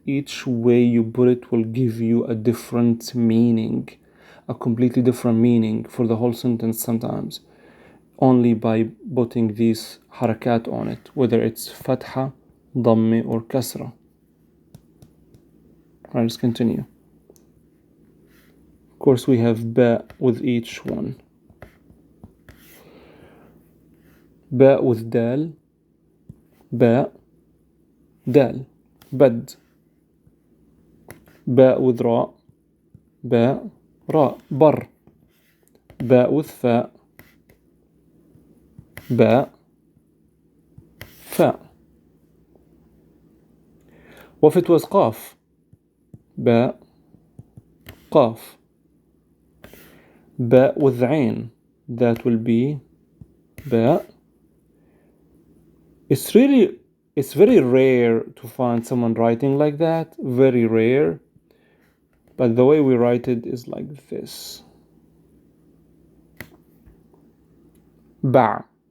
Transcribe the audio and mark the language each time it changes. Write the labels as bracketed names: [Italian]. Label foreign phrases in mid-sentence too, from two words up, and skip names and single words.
[English] Each way you put it will give you a different meaning, a completely different meaning for the whole sentence sometimes, only by putting these harakat on it, whether it's fatha, dhammi, or kasra. Alright, let's continue. Of course, we have ba with each one. Ba with dal, ba, dal, bad. Ba with ra, ba, ra, bar. Ba with fa, ba, fa. What if it was qaf? Ba, qaf. Ba with ain, that will be ba. It's very rare to find someone writing like that, very rare. But the way we write it is like this. Ba.